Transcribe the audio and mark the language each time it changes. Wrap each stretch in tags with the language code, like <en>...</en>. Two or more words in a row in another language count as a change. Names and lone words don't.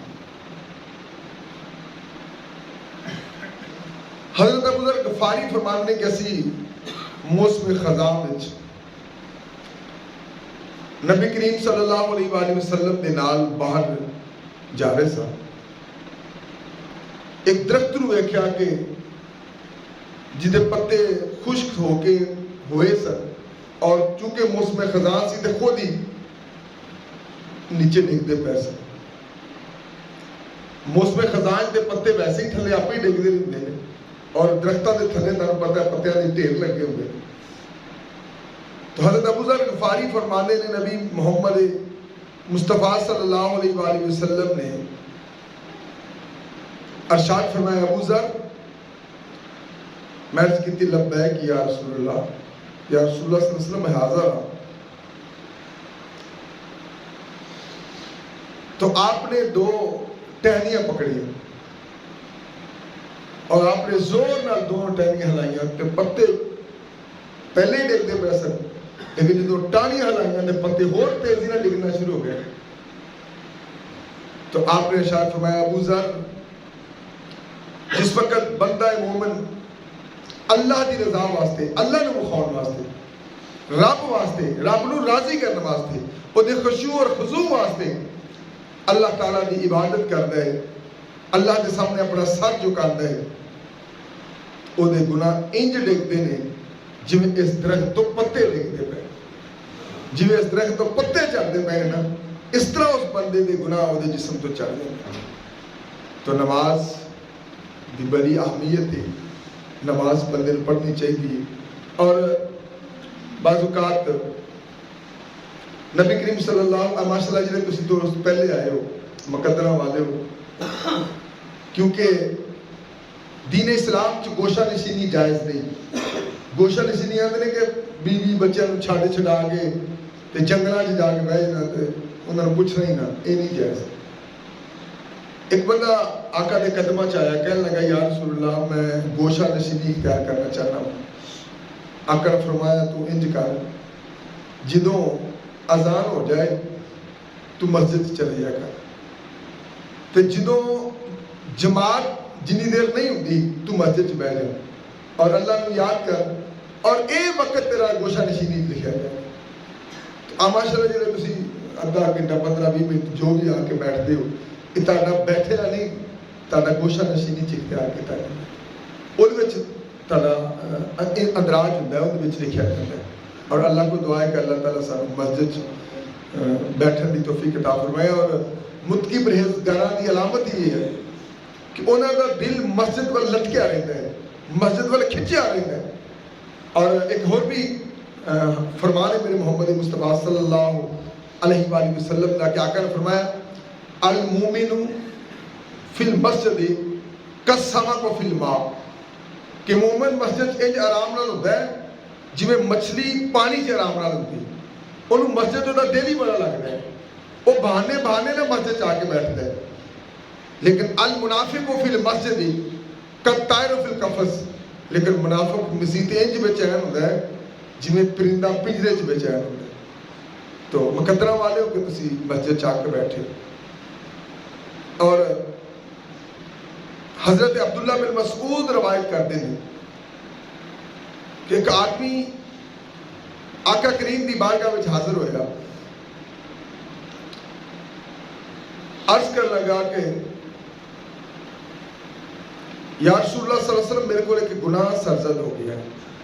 <pa>حضرت ابو ذر غفاری فرمانے کہ اسی موسم خزاں وچ نبی کریم</pa> <ar>صلی اللہ علیہ وآلہ وسلم</ar> <pa>دے نال باہر جا رہے سا، ایک درخت نو ویکھیا کہ جدے پتے خشک ہو کے ہوئے سن، اور چونکہ موسم خزاں سی تے خود ہی نیچے ڈگدے پے سن۔ موسم خزاں دے پتے ویسے ہی تھلے آپ ہی ڈگدے رہندے نے، اور درختاں دے تھلے تانوں پتہ ہے پتیاں دے ڈھیر لگے ہوئے۔ تو حضرت ابو ذر غفاری فرمانے نے نبی محمد مصطفیٰ</pa> <ar>صلی اللہ علیہ وآلہ وسلم</ar> <pa>نے ارشاد فرمایا، ابو ذر، میں عرض کی</pa> <ar>لبیک یا رسول اللہ، یا رسول اللہ صلی اللہ علیہ وسلم</ar> <ur>میں حاضر ہوں۔</ur> <pa>تو آپ نے دو ٹہنیاں پکڑی اور آپ نے زور نال دو ٹہنیاں ہلائیاں کہ پتے پہلے ہی ڈگتے پے سن، لیکن جدو ٹانیاں ہلائیاں نے پتے اور تیزی نال ڈگنا شروع ہو گئے۔ تو آپ نے ارشاد فرمایا، ابو ذر، جس وقت بندہ مومن اللہ دی رضا واسطے، اللہ نو مخاون واسطے، رب واسطے، رب نو راضی کرنے واسطے، او دے خشوع اور خضوع واسطے اللہ تعالیٰ دی عبادت کردا ہے، اللہ دے سامنے اپنا سر جھکاندا ہے، او دے گناہ انج ڈگدے نے جویں اس درخت تو پتے ڈگدے پے، جویں اس درخت تو پتے چڑھدے پے نا، اس طرح اس بندے دے گناہ او دے جسم تو چڑھ جاندے۔ تو نماز دی بڑی اہمیت ہے، نماز بندے نے پڑھنی چاہیے۔ اور بعض اوقات نبی کریم</pa> <ar>صلی اللہ علیہ وسلم،</ar> <pa>ماشاء اللہ جنہیں تسی تو پہلے آئے ہو، مقدرہ والے ہو، کیونکہ دین اسلام چ گوشہ نشینی جائز نہیں۔ گوشہ نشینی آندے نے کہ بیوی بچیاں نوں چھڈ چھڈا کے تے جنگلاں چ جا کے بیٹھ جانا تے انہاں نوں پوچھنا ہی نہ،</pa> <ur>یہ نہیں جائز۔</ur> <pa>ایک بندہ آقا دے قدمہ چاہیا، کہنے لگا،</pa> <ar>یا رسول اللہ،</ar> <ur>میں گوشہ نشینی اختیار کرنا چاہتا ہوں۔</ur> <pa>آقا نے فرمایا، تو انج کر، جدوں اذان ہو جائے تو مسجد چلے جا کر، تے جدوں جماعت جنی دیر نہیں ہوتی تو مسجد چ بیٹھ جا اور اللہ نو یاد کر، اور اے وقت تیرا گوشہ نشینی لکھا جائے۔ تو ماشاء اللہ جڑے تسی آدھا گھنٹہ 15-20 منٹ جو بھی آ کے بیٹھتے ہو، یہ تہاڈا بیٹھنا نہیں، تہاڈا گوشہ نشینی چ اختیار کیتا ہے، اودے وچ تہاڈا اندراج ہوندا ہے، اودے وچ لکھیا جاتا ہے۔ اور اللہ کو دعا ہے کہ اللہ تعالیٰ سانوں مسجد بیٹھن دی توفیق عطا فرمائے۔ اور متقی پرہیزگاراں دی علامت یہ ہے کہ انہاں دا دل مسجد ول لٹکیا رہتا ہے، مسجد ول کھچیا رہتا ہے۔ اور ایک اور بھی فرمان ہے میرے محمد مصطفیٰ</pa> <ar>صلی اللہ علیہ وآلہ وسلم</ar> <pa>کہ آقا نے فرمایا</pa> <ar>المومن فی المسجد کالسمک فی الماء</ar> <pa>کہ مومن مسجد انج آرام نال ہوندا ہے جویں مچھلی پانی 'چ آرام نال ہوندی ہے. انہوں مسجد دا دل ہی بڑا لگتا ہے, وہ بہانے نہ مسجد آ کے بیٹھتا ہے.</pa> <ar>لیکن المنافق فی المسجد کالطائر فی القفص,</ar> <pa>لیکن منافق مسجد انج بے چین ہوتا ہے جویں پرندہ پنجرے 'چ بے چین ہوتا ہے. تو مقدرہ والے ہو کہ تسی مسجد آ کے بیٹھے.</pa> <ur>اور حضرت عبداللہ بن مسعود روایت کرتے ہیں کہ ایک آدمی آقا کریم</ur> <pa>دی بارگاہ وچ حاضر ہویا,</pa> <ur>عرض کر لگا کہ</ur> <ar>یا رسول اللہ صلی اللہ علیہ وسلم</ar> <ur>میرے کو ایک گناہ سرزد ہو گیا ہے.</ur>